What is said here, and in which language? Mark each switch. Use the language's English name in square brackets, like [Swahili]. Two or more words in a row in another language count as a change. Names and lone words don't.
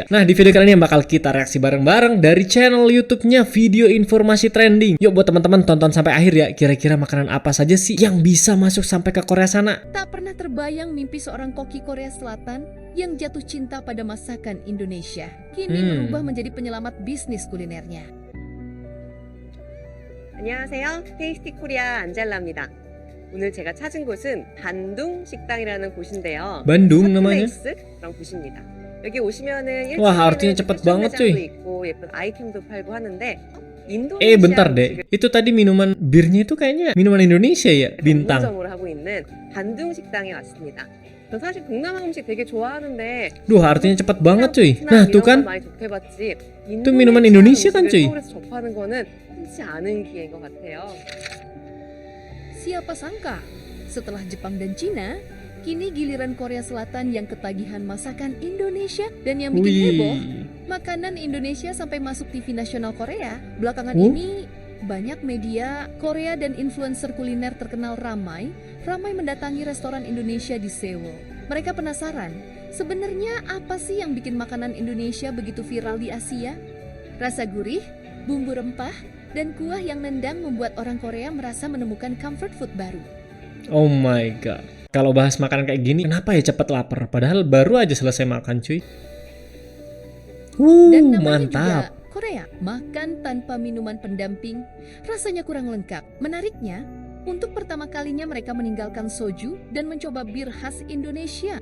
[Indonesian] Nah, di video kali ini bakal kita reaksi bareng-bareng dari channel YouTube-nya Video Informasi Trending. Yuk buat teman-teman tonton sampai akhir ya. Kira-kira makanan apa saja sih yang bisa masuk sampai ke Korea sana? Tak pernah terbayang mimpi seorang koki Korea Selatan yang jatuh cinta pada masakan Indonesia kini berubah menjadi penyelamat bisnis kulinernya. [Korean] 안녕하세요. 테이스티 코리아 안젤라입니다. 오늘 제가 찾은 곳은 반둥 식당이라는 곳인데요. [Indonesian] Bandung namanya. [Korean] 그런 곳입니다. 여기 오시면은 [Indonesian] Wah, artinya cepet banget cuy. [Korean] 있고 예쁜 아이템도 팔고 하는데 [Indonesian] Bentar deh. Itu tadi minuman birnya itu kayaknya minuman Indonesia ya, Bintang. [Korean] 전문점으로 하고 있는 반둥 식당에 왔습니다. 저 사실 동남아 음식 되게 좋아하는데 [Indonesian] Duh, artinya cepet banget cuy. Nah, tuh kan. [Korean] 많이 접해봤지 [Indonesian] Itu minuman Indonesia kan cuy? [Korean] 서울에서 접하는 거는 흔치 않은 기회인 것 같아요. [Indonesian] Siapa sangka, setelah Jepang dan Cina, kini giliran Korea Selatan yang ketagihan masakan Indonesia. Dan yang bikin heboh, makanan Indonesia sampai masuk TV nasional Korea. Belakangan ini banyak media Korea dan influencer kuliner terkenal ramai mendatangi restoran Indonesia di Seoul. Mereka penasaran, sebenarnya apa sih yang bikin makanan Indonesia begitu viral di Asia? Rasa gurih, bumbu rempah, dan kuah yang nendang membuat orang Korea merasa menemukan [English] comfort food [Indonesian] baru. [English] Oh my god. [Indonesian] Kalau bahas makanan kayak gini, kenapa ya cepet lapar? Padahal baru aja selesai makan cuy. Dan namanya Mantap. juga Korea, makan tanpa minuman pendamping, rasanya kurang lengkap. Menariknya, untuk pertama kalinya mereka meninggalkan soju dan mencoba bir khas Indonesia.